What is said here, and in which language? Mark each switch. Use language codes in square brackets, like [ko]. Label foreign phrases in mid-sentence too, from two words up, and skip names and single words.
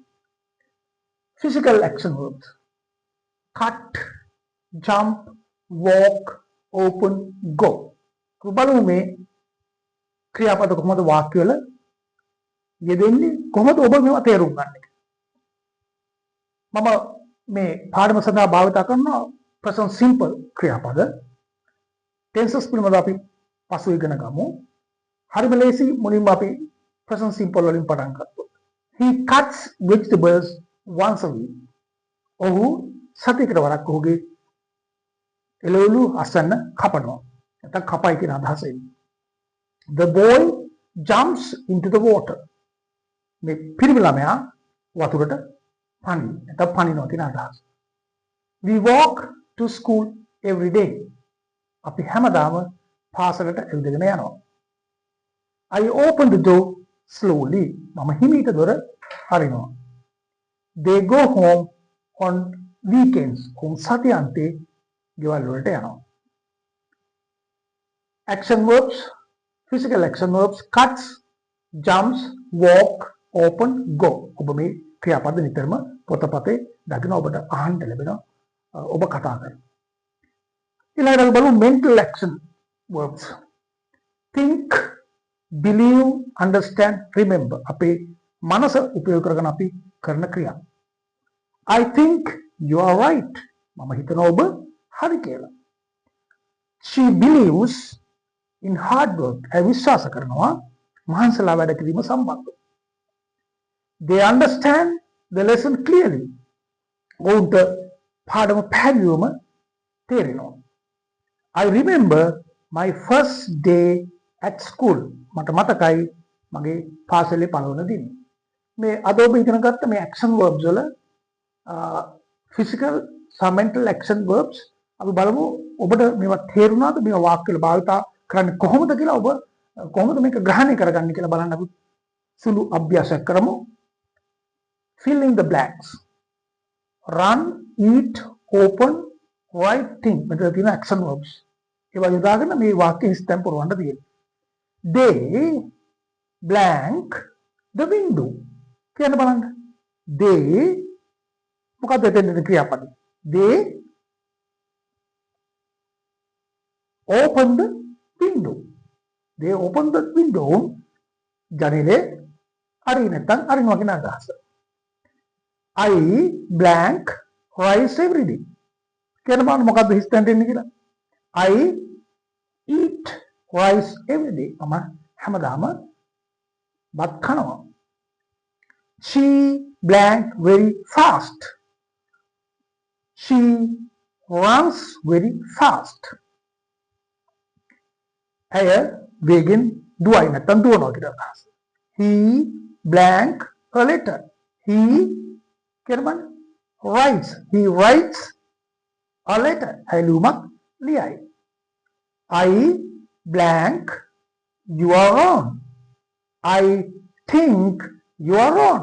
[en] physical action verbs cut, jump, walk, open, go. [si] අපි බලමු මේ ක්‍රියාපද කොහොමද වාක්‍ය වල යෙදෙන්නේ, කොහොමද ඔබ මේවා තේරුම් ගන්න එක. මම මේ පාඩම සඳහා භාවිත කරනවා [en] present simple [si] ක්‍රියාපද. tenses පිළිබඳව අපි පසු ඉගෙන ගමු. හරිම ලේසි. මුලින්ම අපි [en] present simple [si] වලින් පටන් ගත්තොත්. [en] He cuts vegetables once a week. [si] ඔහු සතියකට වරක් ඔහුගේ එළවලු අසන්න කපනවා. නැත්නම් කපයි කියන අදහස එන්නේ. [en] The boy jumps into the water. [si] මේ පිරිමි ළමයා වතුරට නැත්නම් පනිනවා කියන අදහස. [en] We walk to school every day. [si] අපි හැමදාම පාසලට ඇවිදගෙන යනවා. [en] I open the door slowly. [si] මම හිමීට දොර අරිනවා. [en] They go home on weekends. [si] සතියන්තේ ගෙවල් වලට යනවා. [en] Action verbs, physical action verbs, cuts, jumps, walk, open, go. [si] ඔබ මේ ක්‍රියාපද නිතරම පොතපතේ දකින ඔබට අහන්න ලැබෙනවා. ඔබ කතා කරන. ඊළඟට අපි බලමු [en] mental action verbs. think, believe, understand, remember. [si] අපේ මනස උපයෝග කරගෙන අපි කරන ක්‍රියා. [en] I think you are right. [si] මම හිතනවා ඔබ හරි කියලා. [en] She believes in hard work. [si] ඇය විශ්වාස කරනවා මහන්සිලා වැඩ කිරීම සම්බන්ධව. [en] They understand the lesson clearly. [si] ඔවුන්ට පාඩම පැහැදිලිවම තේරෙනවා. [en] I remember my first day at school. [si] මට මතකයි මගේ පාසලේ පළවෙනි දින. මේ අද ඔබ ඉගෙන ගත්ත මේ [en] action verbs [si] වල physical සහ [en] mental action verbs [si] අපි බලමු ඔබට මේවා තේරුණාද? මේවා වාක්‍ය වල භාවිත කරන්නේ කොහොමද කියලා ඔබ කොහොමද මේක ග්‍රහණය කරගන්නේ කියලා බලන්න අපි සුළු අභ්‍යාසයක් කරමු. [en] Fill in the blanks. Run, eat, open, write, think. [si] මෙතන තියෙන [en] action verbs. [si] ඒවා යොදාගෙන මේ වාක්‍ය හිස්තැන් පුරවන්න තියෙනවා. [en] They blank the window. [si] කියන්න බලන්න. They මොකක්ද එතන ක්‍රියාපද? [en] they open the window. They open the window. [si] ජනේලේ අරින්න නැත්නම් අරිනවා කියන අදහස. [en] I blank rice every day. [si] කියන බලන්න මොකද්ද හිස්තැනට එන්නේ කියලා. [en] I eat rice every day. [si] මම හැමදාම බත් කනවා. [en] She blank very fast. She runs very fast. [si] ඇය වේගෙන් දුවයි නැත්නම් දුවනවා කියලා අදහස. [en] He blank a letter. He [si] කියන බලන්න [en] writes. He writes a letter. [si] ඇය ලියුමක් ලියයි. [en] I blank you are wrong. I think you are wrong.